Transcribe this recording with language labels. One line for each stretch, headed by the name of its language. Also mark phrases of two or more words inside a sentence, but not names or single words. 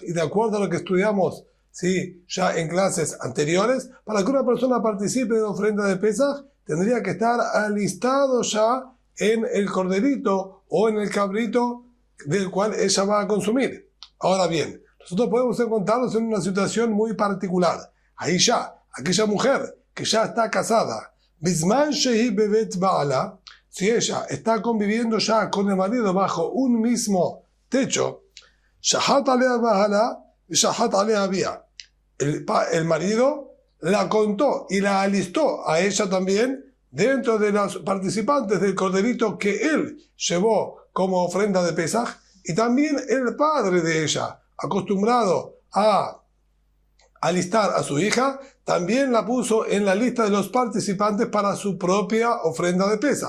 Spanish: Y de acuerdo a lo que estudiamos ya en clases anteriores, para que una persona participe de la ofrenda de Pesaj, tendría que estar alistado ya en el corderito o en el cabrito del cual ella va a consumir. Ahora bien, nosotros podemos encontrarnos en una situación muy particular. Ahí ya, aquella mujer que ya está casada,
Hebrew: בזמן שהיא בבית בעלה,
Spanish: si ella está conviviendo ya con el marido bajo un mismo techo,
Hebrew: שחט עליה בעלה ושחט עליה אביה.
Spanish: El marido la contó y la alistó a ella también dentro de los participantes del corderito que él llevó como ofrenda de Pesaj, y también el padre de ella, acostumbrado a alistar a su hija, también la puso en la lista de los participantes para su propia ofrenda de Pesaj.